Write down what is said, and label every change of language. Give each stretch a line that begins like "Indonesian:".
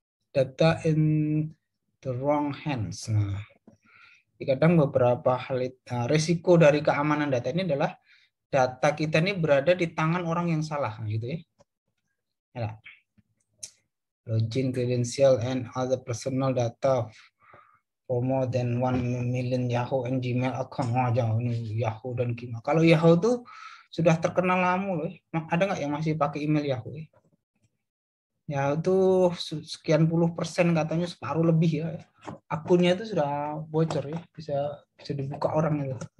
English: Data in the wrong hands.
Indonesian: Nah, kadang beberapa hal risiko dari keamanan data ini adalah data kita ini berada di tangan orang yang salah, gitu ya. Ya.
English: Login, credential, and other personal data for more than 1 million Yahoo and Gmail account.
Indonesian: Wah, jauh ini Yahoo dan Gmail. Kalau Yahoo tuh sudah terkenal lama loh. Ada nggak yang masih pakai email Yahoo? Ya itu sekian puluh persen, katanya separuh lebih ya. Akunnya itu sudah bocor ya, bisa dibuka orang itu.